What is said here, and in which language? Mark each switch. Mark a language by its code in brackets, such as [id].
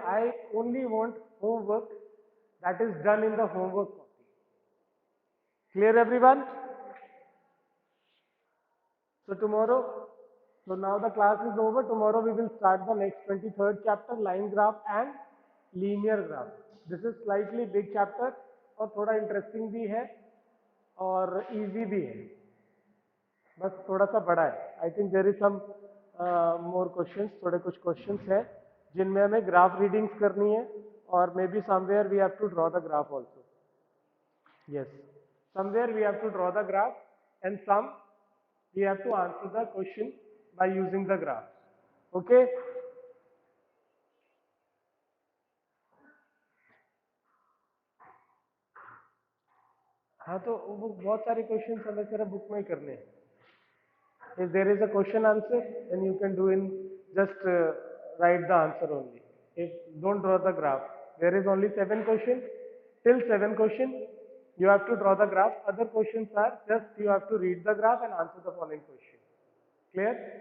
[en] I only want homework that is done in the homework copy. Clear everyone? So tomorrow, so now the class is over. Tomorrow we will start the next 23rd chapter, line graph and linear graph. This is slightly big chapter [hi] और थोड़ा interesting भी है और easy भी है, बस थोड़ा सा बड़ा है. [en] I think there is some more questions, [hi] थोड़े कुछ questions है जिनमें हमें graph readings करनी है [en] और maybe somewhere we have to draw the graph also. Yes, somewhere we have to draw the graph and some we have to answer the question by using the graph. Okay? [hi] हाँ तो वो बहुत सारे question हमें सिर्फ book में ही करने हैं. [en] If there is a question answer, then you can do in just write the answer only. If don't draw the graph, there is only 7 questions. Till 7 questions, you have to draw the graph. Other questions are just you have to read the graph and answer the following question. Clear?